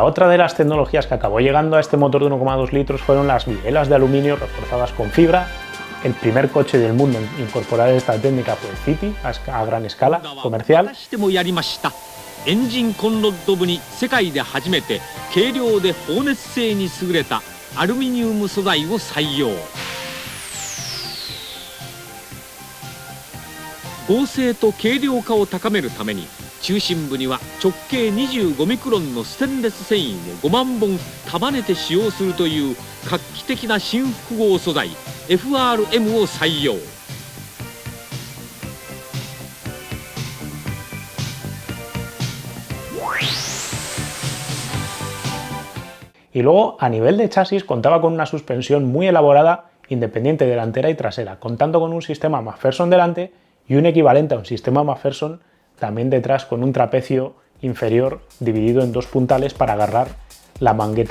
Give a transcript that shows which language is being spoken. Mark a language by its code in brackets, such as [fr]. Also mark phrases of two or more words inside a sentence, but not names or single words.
[es] Otra de las tecnologías que acabó llegando a este motor de 1,2 litros fueron las bielas de aluminio reforzadas con fibra. El primer coche del mundo en incorporar esta técnica fue el City, a gran escala comercial. [ja] エンジンコンロッド部に世界で初めて軽量で放熱性に優れたアルミニウム素材を採用。合成と軽量化を高めるために中心部には直径25ミクロンのステンレス繊維を5万本束ねて使用するという画期的な新複合素材 FRM を採用。 [es] Y luego, a nivel de chasis, contaba con una suspensión muy elaborada, independiente delantera y trasera, contando con un sistema McPherson delante y un equivalente a un sistema McPherson también detrás, con un trapecio inferior dividido en 2 puntales para agarrar la mangueta.